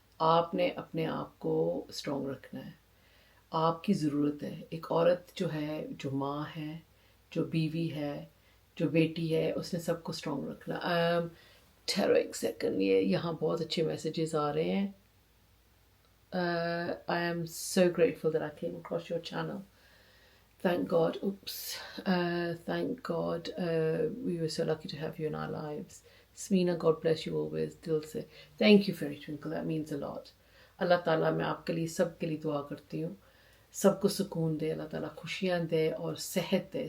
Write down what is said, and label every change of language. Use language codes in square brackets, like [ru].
[hi] आपने अपने आप को स्ट्रॉन्ग रखना है. आपकी ज़रूरत है. एक औरत जो है, जो माँ है, जो बीवी है, जो बेटी है, उसने सबको स्ट्रॉन्ग रखना. ठहरो एक सेकंड, ये यहाँ बहुत अच्छे मैसेजेस आ रहे हैं. [en] I am so grateful that I came across your channel. Thank God. Thank God. We were so lucky to have you in our lives. Samina, God bless you always. [hi] Dil se. [en] Thank you, Fairy Twinkle. That means a lot. [hi] Allah Ta'ala, मैं आपके लिए सबके लिए दुआ करती हूँ. सबको सुकून दे. अल्लाह ताला खुशियाँ दे और सेहत दे.